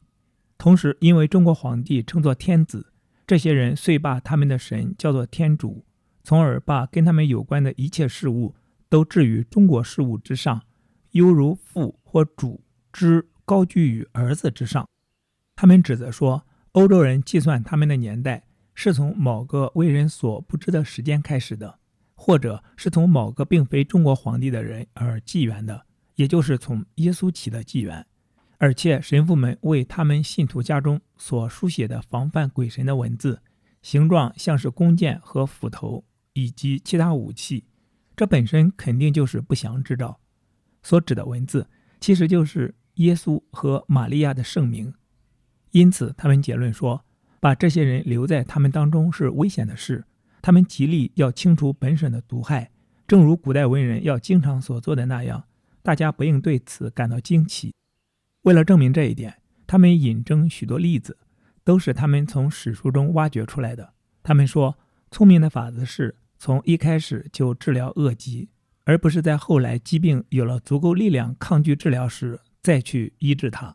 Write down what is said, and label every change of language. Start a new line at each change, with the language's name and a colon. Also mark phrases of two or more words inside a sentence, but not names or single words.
Chinese: 同時因為中國皇帝稱作天子，這些人遂把他們的神叫做天主，從而把跟他們有關的一切事物都置於中國事物之上，猶如父或主之高居於兒子之上。他們指責說，歐洲人計算他們的年代是從某個為人所不知的時間開始的，或者是從某個並非中國皇帝的人而紀元的，也就是從耶穌起的紀元。而且神父們為他們信徒家中所書寫的防範鬼神的文字，形狀像是弓箭和斧頭以及其他武器，這本身肯定就是不祥之兆。所指的文字其實就是耶穌和瑪利亞的聖名。因此他們結論說，把這些人留在他們當中是危險的事，他們極力要清除本省的毒害，正如古代文人要經常所做的那樣，大家不應对此感到驚奇。為了證明這一點，他們引證許多例子，都是他們從史書中挖掘出來的。他們說，聰明的法子是從一開始就治療惡疾，而不是在後來疾病有了足夠力量抗拒治療時再去醫治它。